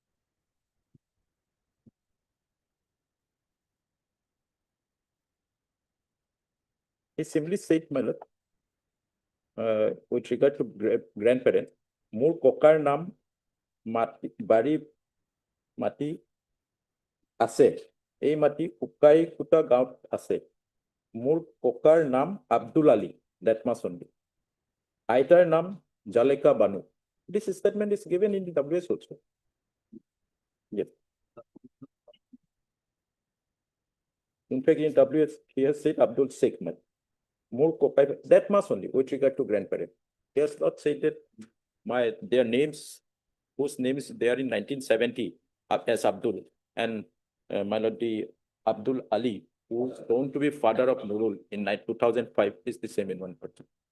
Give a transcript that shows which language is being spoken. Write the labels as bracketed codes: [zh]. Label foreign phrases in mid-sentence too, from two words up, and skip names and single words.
[en] He simply said, my lord, with regard to grandparent, [as] মোৰ ককাৰ নাম বাৰী মাটি আছে, এই মাটি উকাই কুটা গাঁৱত আছে। মোৰ ককাৰ নাম আব্দুল আলী, [en] that much only. [as] আইতাৰ নাম জালেকা বানু. [en] This statement is given in the WS also. Yes. In fact, in WS, he has said Abdul Sheikh. [as] মোৰ ককাই, [en] that much only with regard to grandparent. He has not said that their names, whose name is there in 1970 as Abdul, and my lord, the Abdul Ali, who is known to be father of Nurul in 2005, is the same in one person.